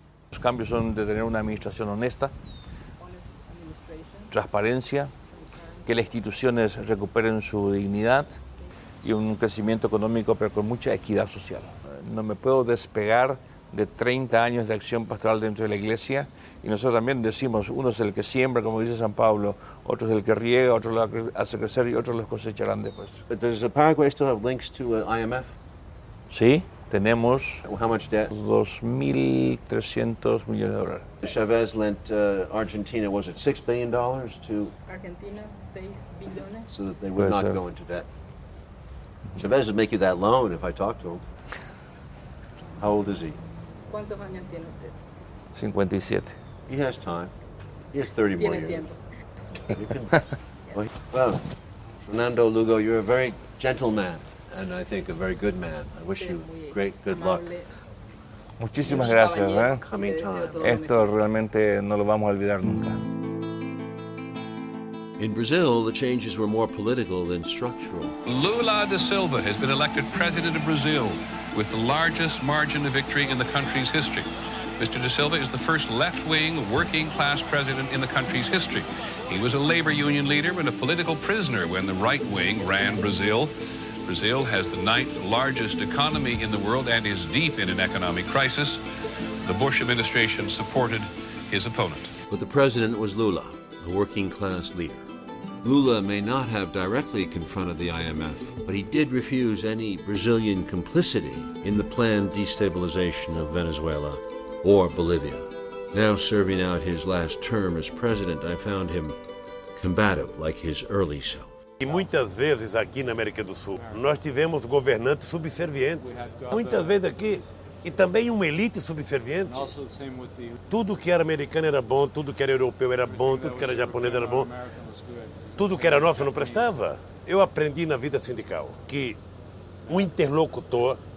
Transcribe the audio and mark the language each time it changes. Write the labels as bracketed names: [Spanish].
[Spanish] Los cambios son de tener una administración honesta, transparencia, que las instituciones recuperen su dignidad y un crecimiento económico, pero con mucha equidad social. No me puedo despegar de 30 años de acción pastoral dentro de la iglesia, y nosotros también decimos, uno es el que siembra, como dice San Pablo, otro es el que riega, otro lo hace crecer y otros los cosecharán después. [English] Does Paraguay still have links to IMF? [Spanish] Sí, tenemos [English] How much debt? [Spanish] 2.300 millones de dólares. [English] Chavez lent Argentina, was it $6 billion to [Spanish] Argentina, 6 billones. [English] so that they would not go into debt? Chavez would make you that loan if I talked to him. How old is he? [Spanish] ¿Cuántos años tiene usted? 57. [English] He has time. He has 30 more [Spanish] Tiene [English] years. [Spanish] tiempo. [English] Well, Fernando Lugo, you're a very gentle man, and I think a very good man. I wish you great good luck. [Spanish] Muchísimas gracias. [English] Coming time. [Spanish] Esto realmente no lo vamos a olvidar nunca. [English] In Brazil, the changes were more political than structural. Lula da Silva has been elected president of Brazil with the largest margin of victory in the country's history. Mr. da Silva is the first left-wing, working-class president in the country's history. He was a labor union leader and a political prisoner when the right wing ran Brazil. Brazil has the 9th largest economy in the world and is deep in an economic crisis. The Bush administration supported his opponent. But the president was Lula, a working-class leader. Lula may not have directly confronted the IMF, but he did refuse any Brazilian complicity in the planned destabilization of Venezuela or Bolivia. Now serving out his last term as president, I found him combative like his early self. [Portuguese] E muitas vezes aqui na América do Sul, nós tivemos governantes subservientes. Muitas vezes aqui, e também uma elite subserviente. Tudo que era americano era bom, tudo que era europeu era bom, tudo que era japonês era bom. Tudo que era nosso não prestava. Eu aprendi na vida sindical que o interlocutor